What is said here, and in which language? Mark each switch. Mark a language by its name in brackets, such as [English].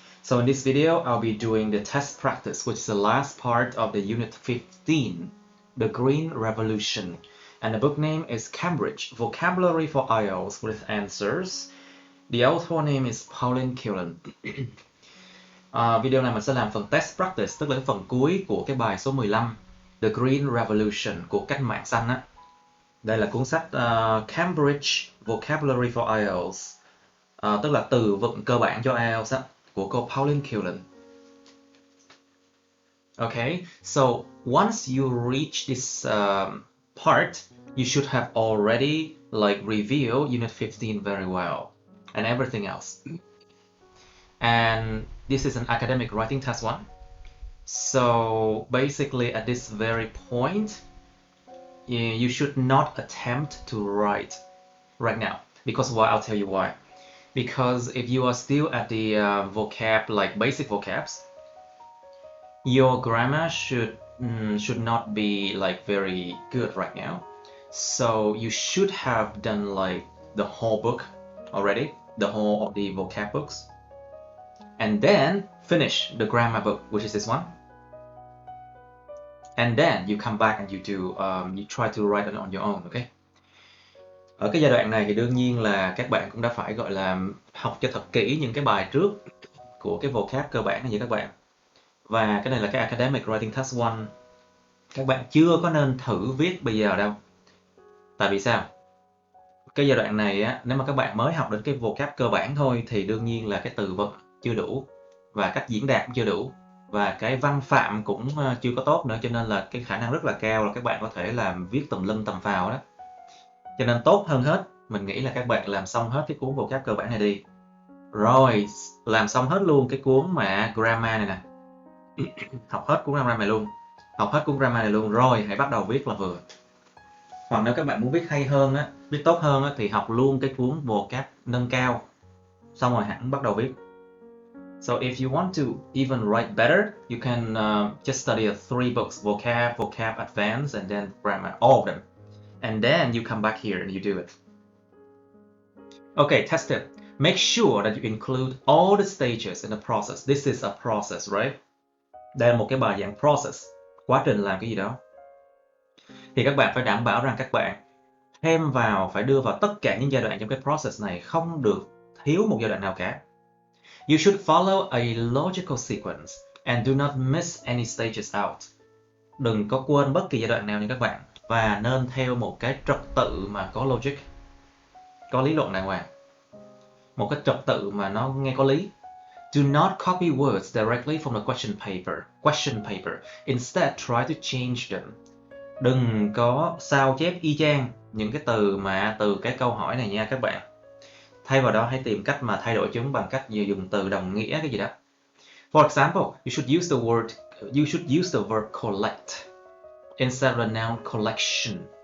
[English] So in this video, I'll be doing the test practice, which is the last part of the Unit 15, The Green Revolution. And the book name is Cambridge, Vocabulary for IELTS with Answers. The author name is Pauline Killen. [Vietnamese] Video này mình sẽ làm phần test practice, tức là cái phần cuối của cái bài số 15, The Green Revolution, cuộc cách mạng xanh á. Đây là cuốn sách Cambridge Vocabulary for IELTS, tức là từ vựng cơ bản cho IELTS á, của cô Pauline Killen. [English] Okay, so once you reach this part, you should have already reviewed Unit 15 very well and everything else. And this is an academic writing test one. So basically at this very point, you should not attempt to write right now. Because why? I'll tell you why. Because if you are still at the vocab, like basic vocabs, your grammar should not be very good right now. So you should have done the whole book already, the whole of the vocab books, and then finish the grammar book, which is this one. And then you come back and you try to write it on your own, okay? [Vietnamese] Ở cái giai đoạn này thì đương nhiên là các bạn cũng đã phải gọi là học cho thật kỹ những cái bài trước của cái vocab cơ bản này nha các bạn. Và cái này là cái Academic Writing Test 1. Các bạn chưa có nên thử viết bây giờ đâu. Tại vì sao? Cái giai đoạn này á, nếu mà các bạn mới học đến cái vocab cơ bản thôi thì đương nhiên là cái từ vựng chưa đủ và cách diễn đạt cũng chưa đủ. Và cái văn phạm cũng chưa có tốt nữa, cho nên là cái khả năng rất là cao là các bạn có thể làm viết tùm lum tầm phào đó. Cho nên tốt hơn hết, mình nghĩ là các bạn làm xong hết cái cuốn vocab cơ bản này đi. Rồi, làm xong hết luôn cái cuốn mà grammar này nè. Học hết cuốn grammar này luôn. Học hết cuốn grammar này luôn, rồi hãy bắt đầu viết là vừa. Hoặc nếu các bạn muốn viết hay hơn á, viết tốt hơn á, thì học luôn cái cuốn vocab nâng cao. Xong rồi hẳn bắt đầu viết. [English] So if you want to even write better, you can just study 3 books, vocab advanced, and then grammar, all of them. And then you come back here and you do it. Okay, test it. Make sure that you include all the stages in the process. This is a process, right? [Vietnamese] Đây là một cái bài dạng process, quá trình làm cái gì đó. Thì các bạn phải đảm bảo rằng các bạn phải đưa vào tất cả những giai đoạn trong cái process này, không được thiếu một giai đoạn nào cả. [English] You should follow a logical sequence and do not miss any stages out. [Vietnamese] Đừng có quên bất kỳ giai đoạn nào nha các bạn. Và nên theo một cái trật tự mà có logic, có lý luận đàng hoàng. Một cái trật tự mà nó nghe có lý. [English] Do not copy words directly from the question paper. Instead, try to change them. [Vietnamese] Đừng có sao chép y chang những cái từ mà từ cái câu hỏi này nha các bạn. Thay vào đó hãy tìm cách mà thay đổi chúng bằng cách dùng từ đồng nghĩa cái gì đó. [English] For example, you should use the verb collect instead of the noun collection.